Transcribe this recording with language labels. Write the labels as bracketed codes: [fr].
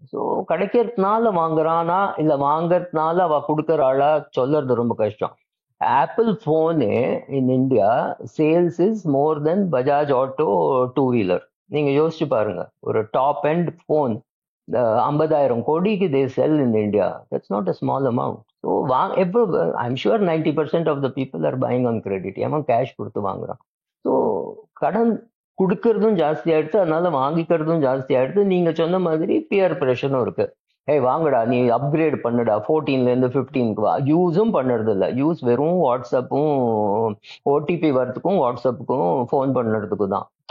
[ta] So கிடைக்கிறதுனால வாங்குறானா இல்ல வாங்கறதுனால அவ கொடுக்கறாளா சொல்றது ரொம்ப கஷ்டம். [en] Apple phone in India sales is more then Bajaj auto 2-wheeler. [ta] நீங்க யோசிச்சு பாருங்க, ஒரு டாப் எண்ட் போன் 50,000 கோடிக்கு [en] they sell in India. That's not a small amount. So I'm sure 90% of the people are buying on credit. [ta] அவன் cash கொடுத்து வாங்குறான். So கடன் கொடுக்கறதும் ஜாஸ்தி ஆயிடுச்சு, அதனால வாங்கிக்கிறதும் ஜாஸ்தி ஆயிடுச்சு. நீங்க சொன்ன மாதிரி பியர் ப்ரெஷரும் இருக்கு. வாங்கடா நீ அப்கிரேட் பண்ணுடா, 14ல இருந்து 15க்கு வா. யூஸும் பண்ணுறது இல்லை, யூஸ் வெறும் வாட்ஸ்அப்பும் ஓடிபி வரத்துக்கும் வாட்ஸ்அப்புக்கும் ஃபோன் பண்ணுறதுக்கு தான்.